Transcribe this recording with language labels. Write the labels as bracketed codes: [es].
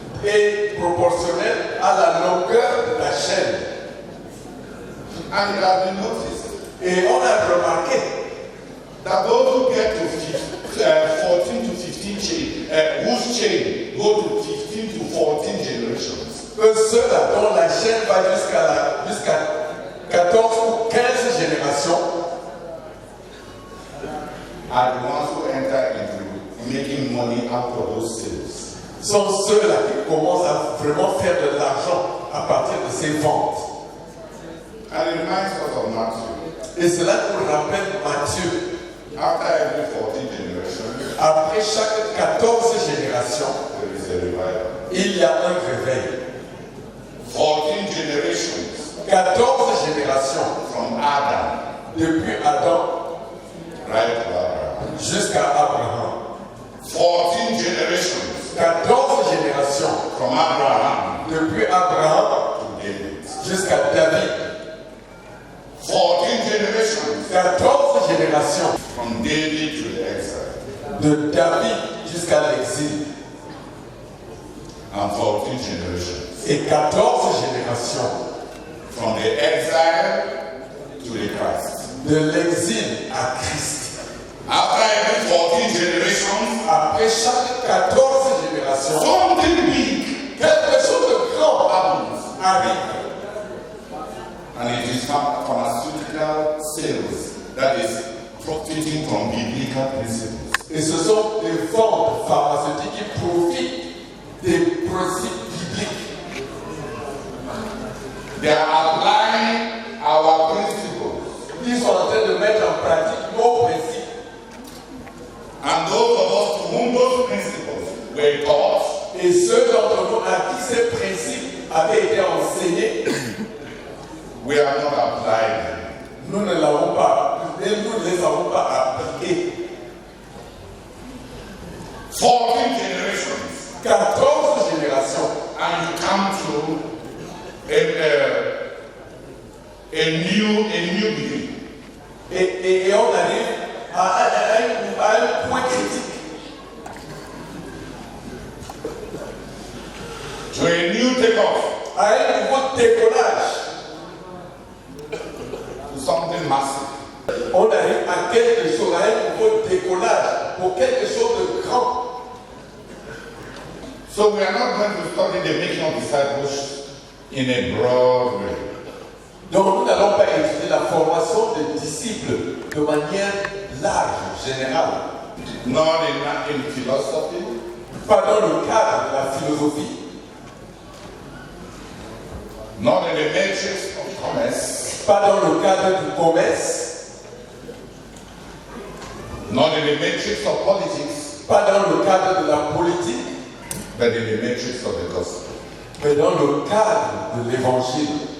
[fr] est proportionnel à la longueur de la chaîne. [en] And it has been noticed [fr] Et on a remarqué [en] that those who get to 14 to 15 chain, whose chain go to 15 to 14 generations, [fr] que ceux-là dont la chaîne va jusqu'à 14 ou 15 générations [en] are the ones who enter into making money out of those sales. [fr] sont ceux-là qui commencent à vraiment faire de l'argent à partir de ces ventes. [en] And it reminds us of Matthew. [fr] Et cela nous rappelle Matthieu. [en] After every 14 generations, [fr] Après chaque 14 générations, [en] there is a revival. [fr] il y a un réveil. [en] 14 generations [fr] 14 générations [en] from Adam [fr] depuis Adam [en] right to Abraham. [fr] jusqu'à Abraham. [en] 14 [fr] 14 générations. [en] From Abraham [fr] Depuis Abraham [en] to David. [fr] jusqu'à David. [en] 14 generations. [fr] 14 générations. [en] From David to the exile. [fr] De David jusqu'à l'exil. [en] And 14 generations. [fr] Et 14 générations. [en] From the exile to the Christ. [fr] De l'exil à Christ. [en] After every 14 generations, [fr] Après chaque 14 générations, [en] something big [fr] quelque chose de grand [en] happens. [fr] arrive. [en] And it is pharmaceutical sales that is profiting from biblical principles. [fr] Et ce sont les ventes pharmaceutiques qui profitent des principes bibliques. [en] They are applying our principles. [fr] Ils sont en train de mettre en pratique nos principes. [en] And those of us to whom those principles were taught, [fr] Et ceux d'entre nous à qui ces principes avaient été enseignés, [en] we are not applied them. [fr] nous ne l'avons pas, et nous ne les avons pas appliqués. [en] 14 generations. [fr] 14 générations. [en] And you come to a new beginning. [fr] Et on arrive à un point critique. [en] To a new takeoff. [fr] À un nouveau décollage. [en] To something massive. [fr] On arrive à quelque chose, à un nouveau décollage, pour quelque chose de grand. [en] So we are not going to study the making of disciples in a broad way. [fr] Donc nous n'allons pas étudier la formation des disciples de manière large, générale. [en] Not in philosophy, [fr] Pas dans le cadre de la philosophie, [en] not in the matrix of commerce, [fr] pas dans le cadre du commerce, [en] not in the matrix of politics, [fr] pas dans le cadre de la politique, [en] but in the matrix of the gospel. [fr] mais dans le cadre de l'évangile.